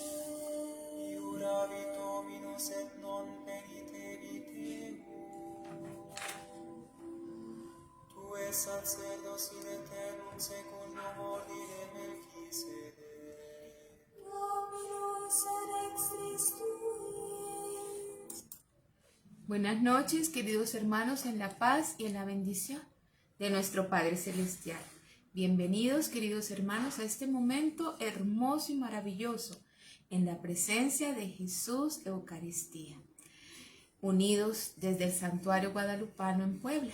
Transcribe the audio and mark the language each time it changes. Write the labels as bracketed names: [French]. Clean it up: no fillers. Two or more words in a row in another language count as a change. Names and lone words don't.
[Latin] Iuravit Dominus et non penitebit ego. Tu es sacerdos in aeternum secundum ordine Melchisedec. Dominus ad extris tuis. [Spanish] Buenas noches, queridos hermanos, en la paz y en la bendición de nuestro Padre Celestial. Bienvenidos, queridos hermanos, a este momento hermoso y maravilloso en la presencia de Jesús Eucaristía, unidos desde el Santuario Guadalupano en Puebla.